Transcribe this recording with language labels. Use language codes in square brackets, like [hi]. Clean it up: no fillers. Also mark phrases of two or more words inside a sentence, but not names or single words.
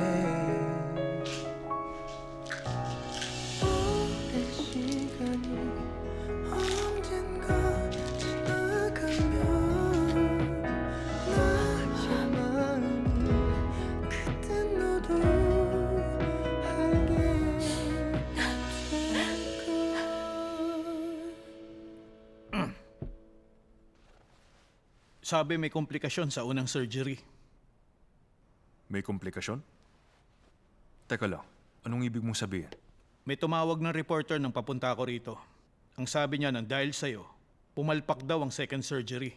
[ko] 오랜 시간이 언젠가 지나가면 나의 마음이 그땐 너도 알게 될걸. [tl] Sabi may komplikasyon sa unang surgery. May komplikasyon? Teka lang, anong ibig mong sabihin? May tumawag ng reporter nang papunta ako rito. Ang sabi niya nang dahil sa'yo, pumalpak daw ang [en] second surgery.